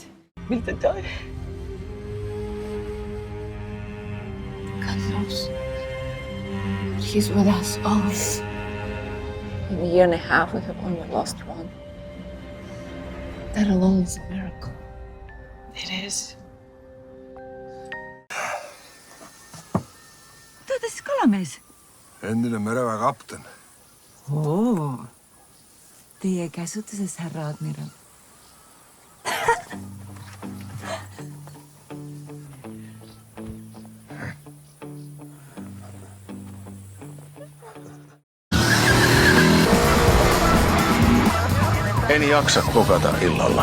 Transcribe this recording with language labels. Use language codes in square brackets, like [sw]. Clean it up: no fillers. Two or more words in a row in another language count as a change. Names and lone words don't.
[en] God knows. He's with us always. In a year and a half, we have only lost one. That alone is a miracle. It is. [et] Te olete siis kalamees? Endine mereväe kapten. Oo. Teie käsutuses, härra admiral. [fi] En jaksa kokata illalla.